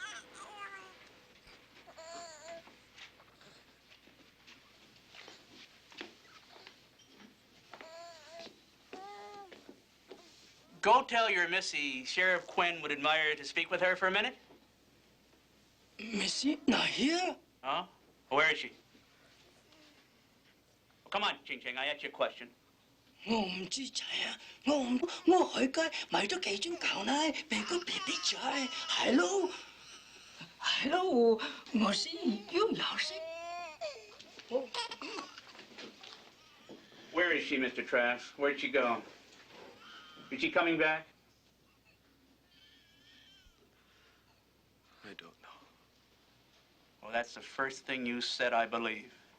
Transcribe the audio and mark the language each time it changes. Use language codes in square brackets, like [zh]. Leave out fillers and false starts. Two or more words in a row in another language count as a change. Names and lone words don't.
[en] Go tell your missy Sheriff Quinn would admire to speak with her for a minute. Missy, not here. Huh? Where is she? Well, come on, Ching Chang, I asked you a question. [yue] 我唔知仔啊，我去街買咗幾樽牛奶俾個 BB 仔，係咯，我先要有先。 [en] Where is she, Mr. Trask? Where'd she go? Is she coming back? I don't know. Well, that's the first thing you said I believe.